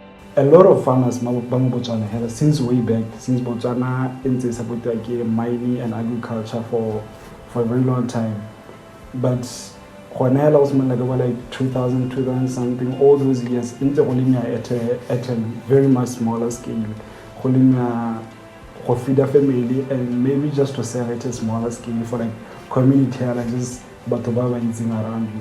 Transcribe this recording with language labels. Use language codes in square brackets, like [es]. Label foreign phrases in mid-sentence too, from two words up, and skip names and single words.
[en] a lot of farmers [tn] ba mo [en] Botswana since way back, since Botswana ntse supported mining and agriculture for a very long time. But Cornell was like 2000 something, all those years, into at a very much smaller scale. For feed a family and maybe just to sell at a smaller scale for like community, like just around you.